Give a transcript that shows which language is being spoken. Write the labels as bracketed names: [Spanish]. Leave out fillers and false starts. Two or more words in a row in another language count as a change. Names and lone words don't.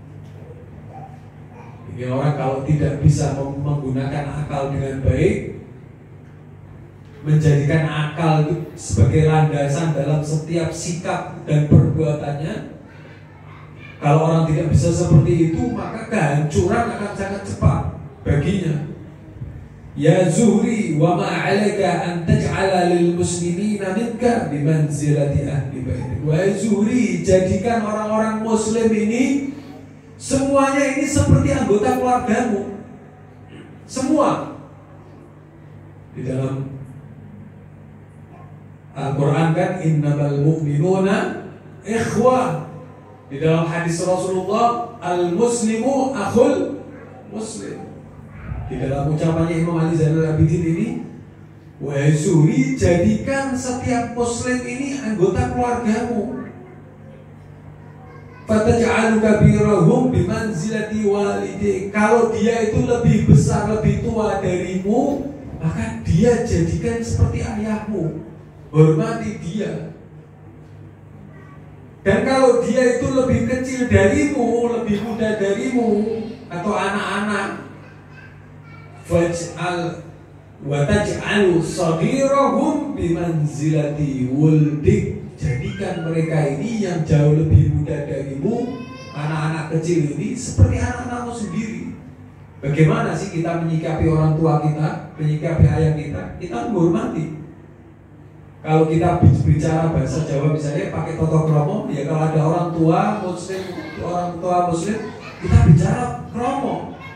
[Indonesian] Ini orang kalau tidak bisa menggunakan akal dengan baik, menjadikan akal itu sebagai landasan dalam setiap sikap dan perbuatannya, kalau orang tidak bisa seperti itu, maka kehancuran akan sangat cepat baginya. [Arabic] يا زهري وما عليك أن تجعل للمسلمين منك بمنزلة أهل بيتك. [Indonesian] Wahai Zuhri, jadikan orang-orang muslim ini semuanya ini seperti anggota keluargamu. Semua. Di dalam Al-Qur'an kan [Arabic] إنما المؤمنون إخوة. [Indonesian] Di dalam hadis Rasulullah, [Arabic] المسلم أخو المسلم. [Indonesian] Di dalam ucapannya Imam Ali Zainal Abidin ini, Wahai suri, jadikan setiap muslim ini anggota keluargamu. [Arabic] فتجعل كبيرهم بمنزلة والديك. [Indonesian] Kalau dia itu lebih besar, lebih tua darimu, maka dia jadikan seperti ayahmu. Hormati dia. Dan kalau dia itu lebih kecil darimu, lebih muda darimu, atau anak-anak, [Arabic] فاجعل وتجعل صغيرهم بمنزلة ولدك. [Indonesian] Jadikan mereka ini yang jauh lebih muda darimu, anak-anak kecil ini, seperti anak-anakmu sendiri. Bagaimana sih kita menyikapi orang tua kita, menyikapi ayah kita? Kita menghormati. Kalau kita bicara bahasa Jawa misalnya pakai [Javanese] toto kromo, [Indonesian] ya kalau ada orang tua muslim, kita bicara kromo.